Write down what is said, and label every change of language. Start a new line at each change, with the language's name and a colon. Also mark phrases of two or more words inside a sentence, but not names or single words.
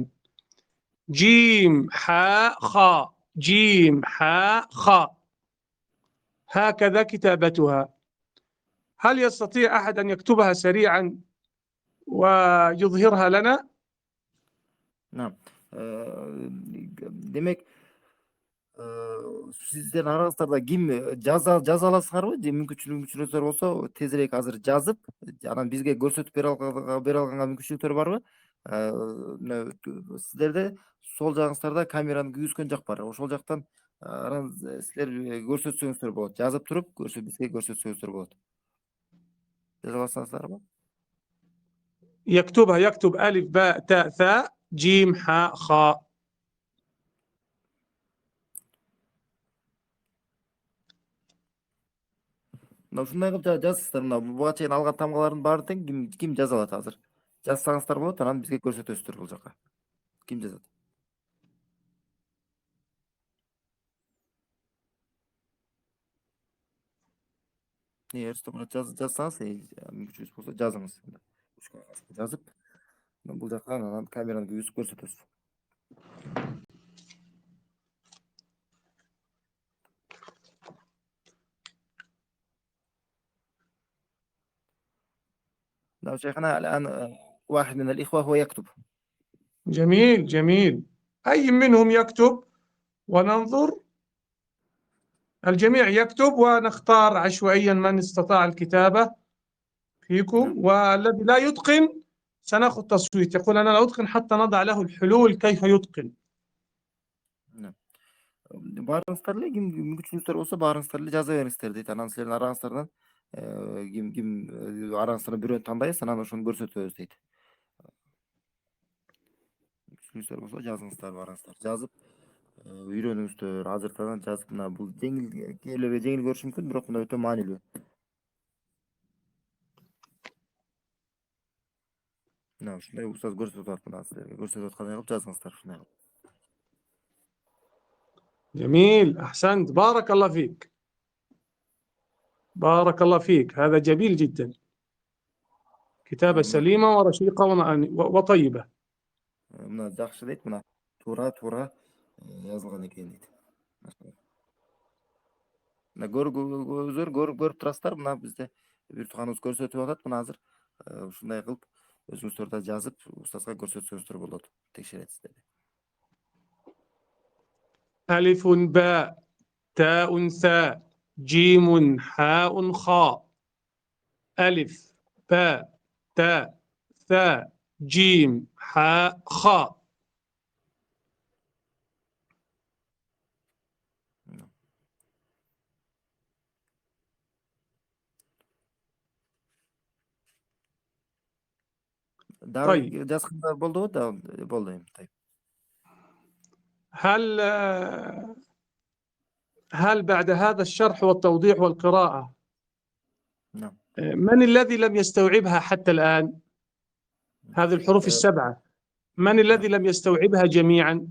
Arabic: جيم حاء خاء، جيم حاء خاء، هكذا كتابتها. هل يستطيع أحد أن يكتبها سريعا ويظهرها لنا؟ نعم.
Kyrgyz: Демек сиздердин араңыздарда ким жаза аласыңарбы? Же мүмкүнчүлүгүңүздөр болсо тезирээк азыр жазып, анан бизге көрсөтүп бере алганга мүмкүнчүлүктөр барбы? Сиздерде сол жагыңыздарда камеранын күйгүзгөн жак бар. Ошол жактан силер көрсөтсөңүздөр болот. Жазып туруп бизге көрсөтсөңүздөр болот. Жаза аласыңарбы?
Arabic: يكتب ألف باء تاء ثاء جيم حاء خاء.
Kyrgyz: Мына ушундай кылып жазсыздар. Мына буга чейин алган тамгалардын баарын тең ким жаза алат азыр? Жазсаңыздар болот, анан бизге көрсөтөсүздөр бул жака. Ким жазат? Эгер жазсаңыз, мүмкүнчүлүгүңүз болсо жазыңыз. Жазып, бул жака анан камераны күйгүзүп көрсөтөсүз.
Arabic: لو شيخنا الآن واحد من الإخوة هو يكتب. جميل جميل. أي منهم يكتب وننظر؟ الجميع يكتب ونختار عشوائيا من استطاع الكتابة فيكم، والذي لا يتقن سنأخذ تصويت، يقول أنا لا أتقن حتى نضع له الحلول كيف يتقن.
Kyrgyz: Барыңыздар эле, ким мүмкүнчүлүктөр болсо барыңыздар эле жаза бериңиздер дейт. Анан силердин араңыздардан ким араңыздардан бирөөнү тандайбыз, анан ошону көрсөтөбүз дейт. Мүмкүнчүлүктөр болсо жазыңыздар, барыңыздар. Жазып Үйрөнүңүздөр, азыртадан жазып мына бул жеңил кээбилерге жеңил көрүшү мүмкүн, бирок мына өтө маанилүү. Мына ушундай устаз көрсөтүп атат, мына силерге көрсөтүп аткандай кылып жазыңыздар ушундай кылып.
Arabic: جميل، أحسنت، بارك الله فيك، بارك الله فيك، هذا جميل جدا، كتابة سليمة ورشيقة وطيبة.
Kyrgyz: Мына жакшы дейт, мына туура жазылган экен дейт. Мына өздөр көрүп турасыздар, мына бизде бир тууганыбыз көрсөтүп атат, мына азыр ушундай кылып өзүңүздөр да жазып устазга көрсөтсөңүздөр болот, текшерет сиздерди.
Arabic: ألف باء تاء ثاء جيم حاء خاء. ألف باء تاء ثاء جيم حاء خاء. طيب.
Kyrgyz: Жазганда болдубу? Да, болду эми.
Arabic: طيب. هل بعد هذا الشرح والتوضيح والقراءة نعم. من الذي لم يستوعبها حتى الآن؟ هذه الحروف السبعة، من الذي لم يستوعبها جميعا؟